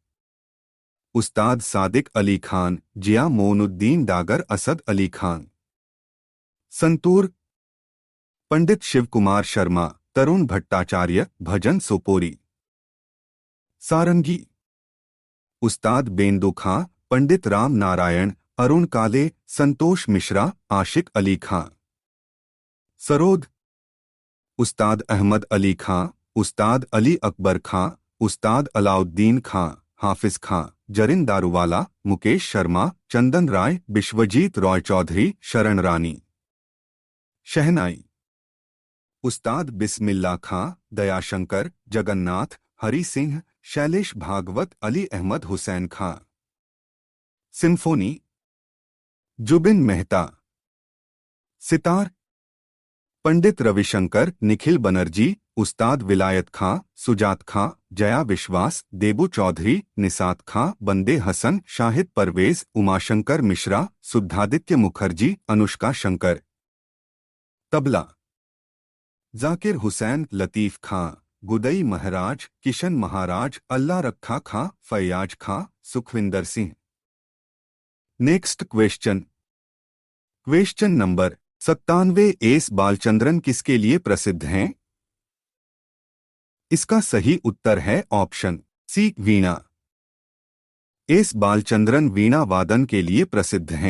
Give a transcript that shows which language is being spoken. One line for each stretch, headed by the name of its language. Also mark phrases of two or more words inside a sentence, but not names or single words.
Hindi: उस्ताद सादिक अली खान, जिया मोनुद्दीन डागर, असद अली खान। संतूर। पंडित शिवकुमार शर्मा, तरुण भट्टाचार्य, भजन सोपोरी। सारंगी। उस्ताद बेंदु खां, पंडित राम नारायण, अरुण काले, संतोष मिश्रा, आशिक अली खां। सरोद। उस्ताद अहमद अली खां, उस्ताद अली अकबर खां, उस्ताद अलाउद्दीन खां, हाफिज खां, जरिन दारूवाला, मुकेश शर्मा, चंदन राय, विश्वजीत रॉय चौधरी, शरण रानी। शहनाई। उस्ताद बिस्मिल्ला खां, दयाशंकर, जगन्नाथ, हरि सिंह, शैलेश भागवत, अली अहमद हुसैन खां। सिम्फोनी। जुबिन मेहता। सितार। पंडित रविशंकर, निखिल बनर्जी, उस्ताद विलायत खां, सुजात खां, जया विश्वास, देबू चौधरी, निसात खां, बंदे हसन, शाहिद परवेज, उमाशंकर मिश्रा, सुद्धादित्य मुखर्जी, अनुष्का शंकर। तबला। जाकिर हुसैन, लतीफ खां, गुदई महराज, किशन महाराज, अल्लाह रखा खां, फैयाज खां, सुखविंदर सिंह।
English: Next question. Question number
Hindi: 97 एस बालचंद्रन किसके लिए प्रसिद्ध हैं? इसका सही उत्तर है
English: option C
Hindi: वीणा। एस बालचंद्रन वीणा वादन के लिए प्रसिद्ध हैं।